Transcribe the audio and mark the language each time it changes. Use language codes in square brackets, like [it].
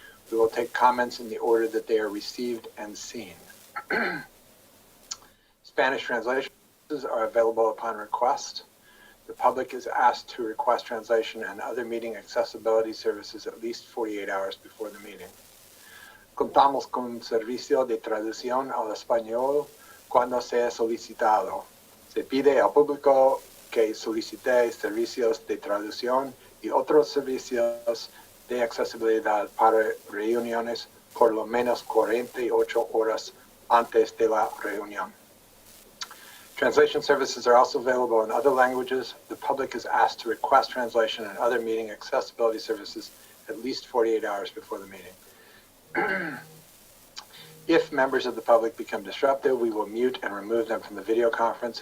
[en] We will take comments in the order that they are received and seen. Spanish translations are available upon request. The public is asked to request translation and other meeting accessibility services at least 48 hours before the meeting. [es] Contamos con un servicio de traducción al español cuando sea solicitado. Se pide al público que solicite servicios de traducción y otros servicios de accesibilidad para reuniones por lo menos 48 horas antes de la reunión. [en] Translation services are also available in other languages. The public is asked to request translation and other meeting accessibility services at least 48 hours before the meeting. If members of the public become disruptive, we will mute and remove them from the video conference.